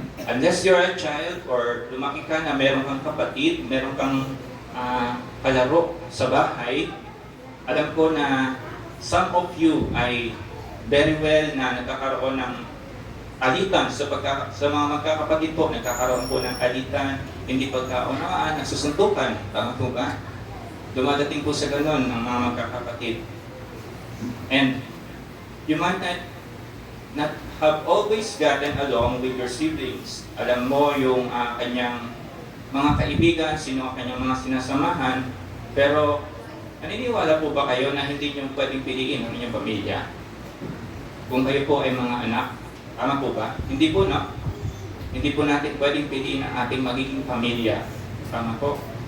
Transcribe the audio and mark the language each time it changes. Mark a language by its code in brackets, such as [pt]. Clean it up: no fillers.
[en] Unless you're a child or [tl] lumaki ka na meron kang kapatid, meron kang kalaro sa bahay, alam ko na [en] some of you [tl] ay [en] very well [tl] na nagkakaroon ng alitan sa mga magkakapatid po, nagkakaroon po ng alitan, hindi pagkaunawaan, nagsusuntukan. Tama po ba? Dumadating po sa ganun ang mga magkakapatid. [en] And you might not have always gotten along with your siblings. [tl] Alam mo yung kanyang mga kaibigan, sino ang kanyang mga sinasamahan, pero naniniwala po ba kayo na hindi nyo pwedeng piliin ang inyong pamilya? Kung kayo po ay mga anak, tama po ba? Hindi po, no? Hindi po natin pwedeng piliin ang ating magiging pamilya. Tama po?